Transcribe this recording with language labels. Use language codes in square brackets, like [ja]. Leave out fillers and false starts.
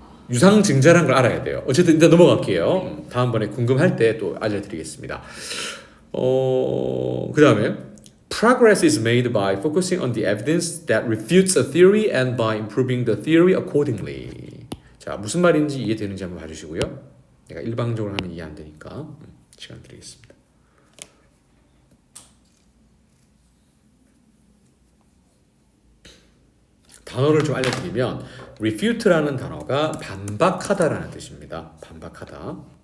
[ko] 유상증자라는 걸 알아야 돼요. 어쨌든 일단 넘어갈게요. 다음번에 궁금할 때 또 알려드리겠습니다. 그 다음에 [en] Progress is made by focusing on the evidence that refutes a theory and by improving the theory accordingly. [ko] 자, 무슨 말인지 이해되는지 한번 봐주시고요. 내가 일방적으로 하면 이해 안 되니까 시간 드리겠습니다. 단어를 좀 알려드리면 refute라는 단어가 반박하다라는 뜻입니다. 반박하다.